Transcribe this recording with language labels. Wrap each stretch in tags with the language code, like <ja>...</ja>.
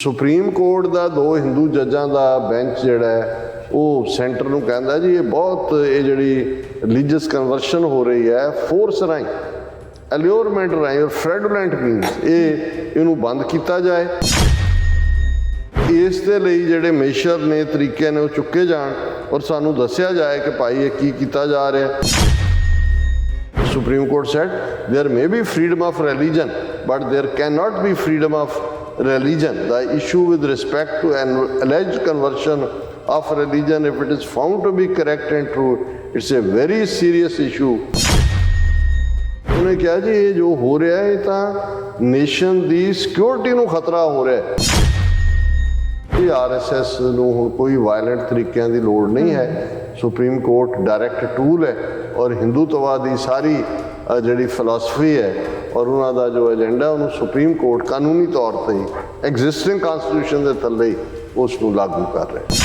<pa>Supreme court ਦਾ 2 ਹਿੰਦੂ ਜੱਜਾਂ ਦਾ bench ਜਿਹੜਾ ਹੈ ਉਹ ਸੈਂਟਰ ਨੂੰ ਕਹਿੰਦਾ ਜੀ ਇਹ ਬਹੁਤ ਇਹ ਜਿਹੜੀ ਰਿਲੀਜੀਅਸ ਕਨਵਰਸ਼ਨ ਹੋ ਰਹੀ ਹੈ ਫੋਰਸ ਰਾਹੀਂ ਅਲਿਓਰਮੈਂਟ ਰਾਹੀਂ ਔਰ ਫ੍ਰੈਡੂਲੈਂਟ ਮੀਨਸ ਇਹਨੂੰ ਬੰਦ ਕੀਤਾ ਜਾਏ। ਇਸ ਦੇ ਲਈ ਜਿਹੜੇ ਮੇਸ਼ਰ ਨੇ ਤਰੀਕੇ ਨੇ ਉਹ ਚੁੱਕੇ ਜਾਣ ਔਰ ਸਾਨੂੰ ਦੱਸਿਆ ਜਾਏ ਕਿ ਭਾਈ ਇਹ ਕੀ ਕੀਤਾ ਜਾ ਰਿਹਾ।</pa> <en>Supreme Court said there may be freedom of religion but there cannot be freedom of religion. The issue with respect to an alleged conversion of religion, if it is found to be correct and true, it's a very serious issue.</en> <pa>ਉਹਨੇ ਕਿਹਾ ਜੀ ਇਹ ਜੋ ਹੋ ਰਿਹਾ ਹੈ ਤਾਂ nation ਦੀ security ਨੂੰ ਖਤਰਾ ਹੋ ਰਿਹਾ ਹੈ। ਇਹ RSS ਨੂੰ ਹੁਣ ਕੋਈ ਵਾਇਲੈਂਟ ਤਰੀਕਿਆਂ ਦੀ ਲੋੜ ਨਹੀਂ ਹੈ। ਸੁਪਰੀਮ ਕੋਰਟ ਡਾਇਰੈਕਟ ਟੂਲ ਹੈ ਔਰ ਹਿੰਦੂਤਵਾਦ ਦੀ ਸਾਰੀ ਜਿਹੜੀ ਫਿਲਾਸਫੀ ਹੈ ਔਰ ਉਹਨਾਂ ਦਾ ਜੋ ਏਜੰਡਾ ਉਹਨੂੰ ਸੁਪਰੀਮ ਕੋਰਟ ਕਾਨੂੰਨੀ ਤੌਰ ਤੇ ਐਗਜ਼ਿਸਟਿੰਗ ਕਨਸਟੀਟਿਊਸ਼ਨ ਦੇ ਥੱਲੇ ਉਸ ਨੂੰ ਲਾਗੂ ਕਰ ਰਿਹਾ।</pa>